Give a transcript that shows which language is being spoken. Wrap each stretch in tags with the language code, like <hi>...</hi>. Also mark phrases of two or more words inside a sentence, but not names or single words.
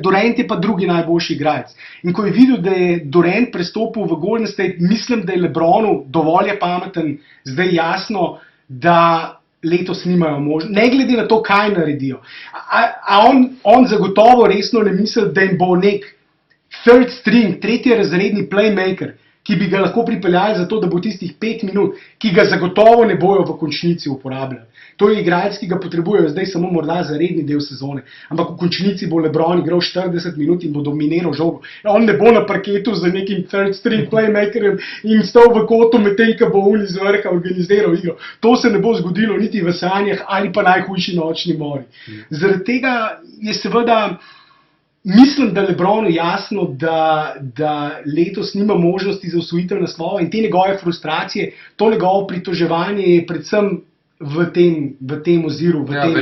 <sl>Durant je pa drugi najboljši igralec. In ko je videl, da je Durant prestopil v Golden State, mislim, da je LeBronu dovolj pameten, zdaj jasno, da letos nimajo možnosti, ne glede na to, kaj naredijo. On zagotovo resno ne misli, da jim bo nek</sl> <en>third string,</en> <sl>3-razredni playmaker, ki bi ga lahko pripeljali za to, da bo tistih 5 minut, ki ga zagotovo ne bojo v končnici uporabljali. To je igralec, ki ga potrebujejo zdaj samo morda za redni del sezone. Ampak v končnici bo LeBron igral 40 minut in bo dominiral žogo. On ne bo na parketu z nekim</sl> <en>third string</en> <sl>playmakerjem in stal v kotu medtem, ko bo on iz vrha organiziral igro. To se ne bo zgodilo niti v sanjah ali pa najhujši nočni mori. Zaradi tega je seveda, mislim, da LeBronu jasno, da letos nima možnosti za osvojitev naslova in te njegove frustracije, to njegovo pritoževanje je predvsem v tem oziru, v tem aspektu.</sl>